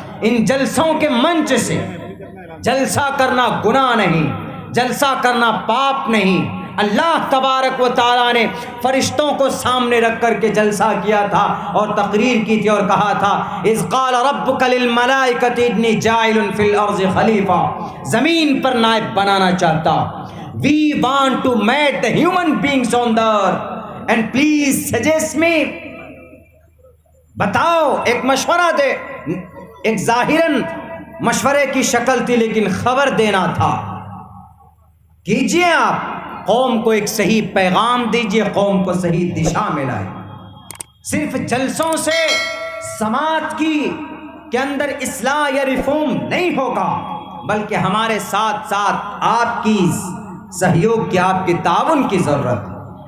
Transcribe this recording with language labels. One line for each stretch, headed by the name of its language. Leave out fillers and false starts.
Urdu: ان جلسوں کے منچ سے جلسہ کرنا گناہ نہیں, جلسہ کرنا پاپ نہیں. اللہ تبارک و تعالیٰ نے فرشتوں کو سامنے رکھ کر کے جلسہ کیا تھا اور تقریر کی تھی اور کہا تھا
Arabic: اذ قال ربک للملائکۃ انی جاعل فی الارض خلیفہ,
Urdu: زمین پر نائب بنانا چاہتا.
English: We want to make the human beings on the earth and please suggest me.
Urdu: بتاؤ, ایک مشورہ دے. ایک ظاہراً مشورے کی شکل تھی لیکن خبر دینا تھا. کیجئے آپ, قوم کو ایک صحیح پیغام دیجئے, قوم کو صحیح دشا میں لائے. صرف جلسوں سے سماج کے اندر اصلاح یا ریفارم نہیں ہوگا, بلکہ ہمارے ساتھ ساتھ آپ کی سہیوگ کی, آپ کی تعاون کی ضرورت.